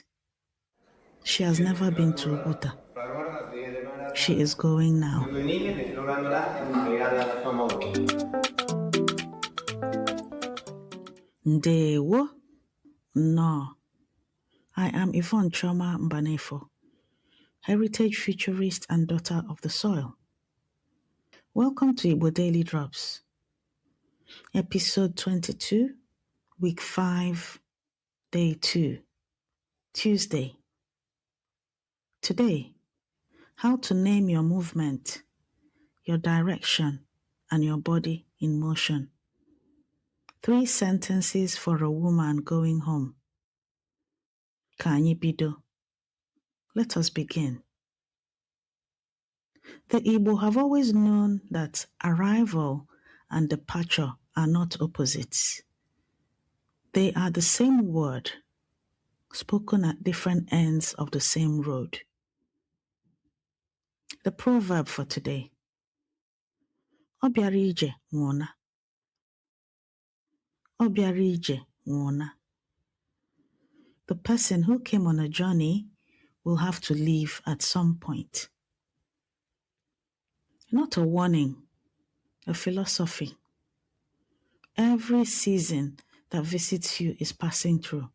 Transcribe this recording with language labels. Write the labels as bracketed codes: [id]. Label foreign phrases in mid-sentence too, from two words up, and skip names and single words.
[en] She has never been to Oguta. She is going now. [ig] Ndewo. [en] No. I am Yvonne Choma Mbanefo, heritage futurist and daughter of the soil. Welcome to Igbo Daily Drops, episode 22, week 5, day 2, Tuesday. Today, how to name your movement, your direction, and your body in motion. 3 sentences for a woman going home. [ig] Ka anyị bido. [en] Let us begin. The Igbo have always known that arrival and departure are not opposites. They are the same word, spoken at different ends of the same road. The proverb for today. [ig] Ọ bịara ije nwụọna. Ọ bịara ije nwụọna. [en] The person who came on a journey will have to leave at some point. Not a warning, a philosophy. Every season that visits you is passing through.